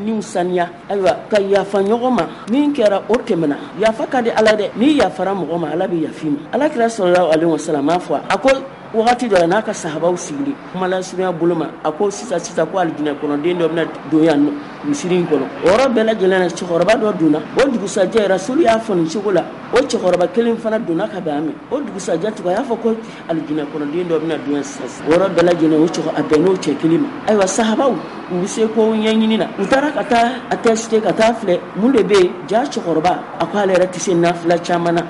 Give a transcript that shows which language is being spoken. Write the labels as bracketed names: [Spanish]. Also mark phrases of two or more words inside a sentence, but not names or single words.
[Bambara] ni saniya ayiwa ka yafa ɲɔgɔn ma min kɛra o tɛmɛna yafa ka di ala dɛ ni yafara mɔgɔ ma ala bɛ yafi ma ala kira [Arabic] صلى الله عليه وسلم [Bambara] a fɔ a ko wagati dɔ la n'a ka sahabaw sigili kumala surunya bolo ma a ko sisan ko alijinɛ kɔnɔ den dɔ bɛna don yan nɔ misiri in kɔnɔ o yɔrɔ bɛɛ lajɛlen na cɛkɔrɔba dɔ donna o dugusajɛ rasulu y'a fɔ nin cogo la o cɛkɔrɔba kelen fana donna ka bɛn a mɛn o dugusajɛ tuguni a y'a fɔ ko alijinɛ kɔnɔ den dɔ bɛna don yan sisan o yɔrɔ bɛɛ lajɛlen a bɛnn'o cɛ kelen ma ayiwa sahabaw u bɛ se ko ɲɛɲini na u taara ka taa a tɛsite ka taa filɛ mun de bɛ yen ja cɛkɔrɔba a ko ale yɛrɛ tɛ se nafila caman na